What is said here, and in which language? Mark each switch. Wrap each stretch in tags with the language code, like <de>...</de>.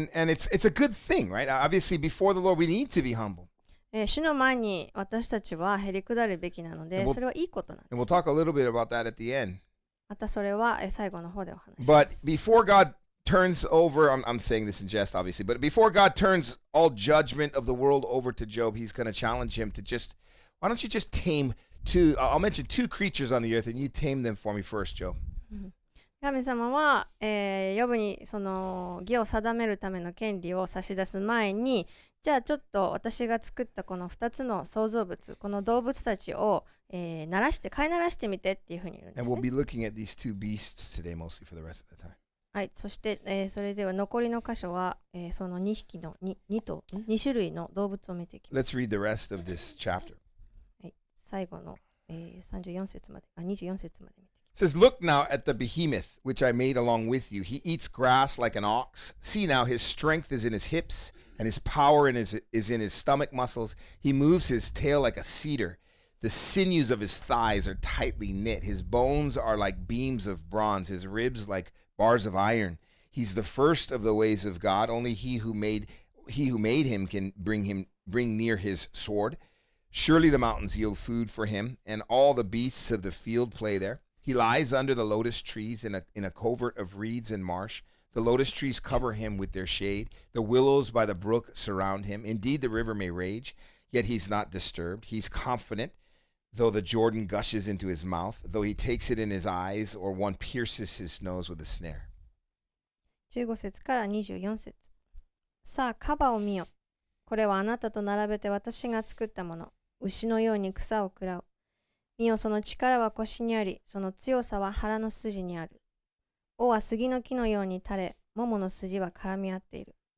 <en>And it's a good thing, right? Obviously, before the Lord, we need to be humble.</en> <ja>主の前に私たちはへり下るべきなので、それはいいことなんです。</ja> <en>And we'll talk a little bit about that at the end.</en> <ja>またそれは最後の方でお話しし</ja> <en>But</en> <ja>ます。</ja> <en>before God turns over, I'm saying this in jest, obviously, but before God turns all judgment of the world over to Job, he's going to challenge him to why don't you just tame I'll mention two creatures on the earth and you tame them for me first, Job.</en> <ja>神様は、ヨブにその義を定めるための権利を差し出す前に、じゃあちょっと私が作ったこの2つの創造物、この動物たちを、飼いならしてみてっていうふうに言うんです、ね。</ja> <en>And we'll be looking at these two beasts today mostly for the rest of the time.</en> <ja>はい、そして、それでは残りの箇所は、その2種類の動物を見ていきます。</ja> <en>Let's read the rest of this chapter.</en> <ja>はい、最後の、24節まで、24節まで見て。</ja> <en>It says, Look now at the behemoth which I made along with you. He eats grass like an ox. See now, his strength is in his hips, and his power is in his stomach muscles. He moves his tail like a cedar. The sinews of his thighs are tightly knit. His bones are like beams of bronze, his ribs like bars of iron. He's the first of the ways of God. Only he who made him can bring near his sword. Surely the mountains yield food for him, and all the beasts of the field play there. He lies under the lotus trees in a covert of reeds and marsh. The lotus trees cover him with their shade. The willows by the brook surround him. Indeed, the river may rage, yet he's not disturbed. He's confident, though the Jordan gushes into his mouth, though he takes it in his eyes, or one pierces his nose with a snare.</en> <ja>15節から24節。さあ、カバを見よ。これはあなたと並べて私が作ったもの。牛のように草を食らう。見よ、その力は腰にあり、その強さは腹の筋にある。尾は杉の木のように垂れ、桃の筋は絡み合っている。</ja>